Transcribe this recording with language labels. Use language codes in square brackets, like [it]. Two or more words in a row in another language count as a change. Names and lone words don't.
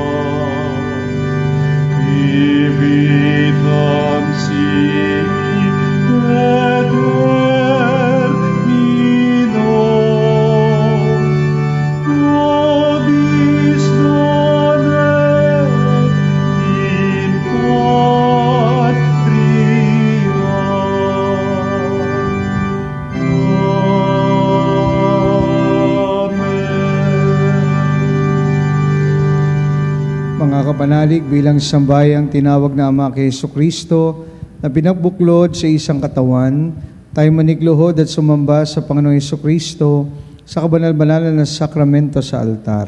[la] vitam sic et termino, nobis donet in patria. Amen. [tl] Mga kapanalig, bilang sambayang tinawag na Ama kay Hesukristo na pinagbuklod sa isang katawan, tayo manigluhod at sumamba sa Panginoong Hesukristo sa kabanal-banalan na sakramento sa altar.